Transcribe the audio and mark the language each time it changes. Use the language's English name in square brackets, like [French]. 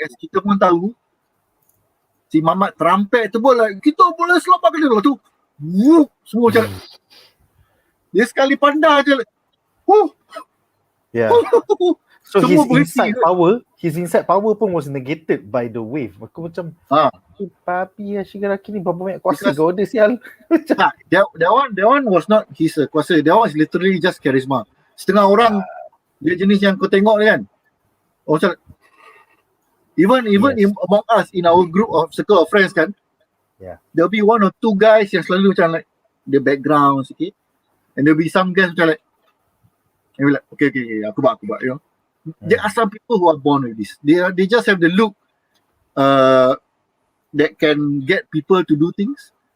[Malay] As kita pun tahu, si Mamat terampet tu pun like, kita boleh selamatkan dia tu. Wuh, semua macam dia sekali pandang je like, [English] Yeah. So his inside power pun was negated by the wave. [Malay] Aku macam papi Shigaraki ni berapa banyak kuasa kau ada sial. [English] That one was not his kuasa. That one is literally just charisma. [Malay] Setengah orang dia jenis yang kau tengok ni kan. [English] Macam even among us in our group of circle of friends kan. Yeah. There'll be one or two guys yang selalu macam like the background sikit. And there'll be some guys macam like, and we're like, okay, aku buat, you know. There are some people who are born with this. They just have the look that can get people to do things.